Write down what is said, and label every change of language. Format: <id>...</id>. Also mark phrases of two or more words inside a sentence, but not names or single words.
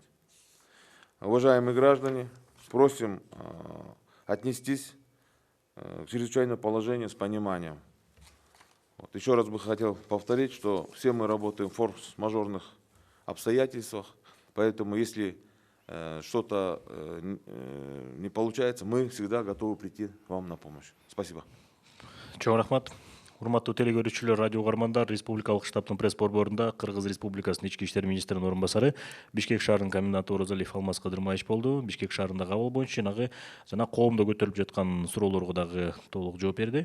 <ru>Уважаемые граждане, просим отнестись к чрезвычайному положению с пониманием. Вот. Еще раз бы хотел повторить, что все мы работаем в форс-мажорных обстоятельствах, поэтому если что-то не получается, мы всегда готовы прийти вам на помощь. Спасибо.</ru> <ky>Чоң рахмат. Урматтуу телекөрүүчүлөр, радио угармандар, Республикалык штабтын пресс борборунда Кыргыз Республикасынын ички иштер министринин орун басары, Бишкек шаарынын коменданты Орозалиев Алмаз Кыдырмаевич болду. Бишкек шаарындагы абал боюнча жана коомдо көтөрүлүп жаткан суроолорго дагы толук жооп берди.</ky>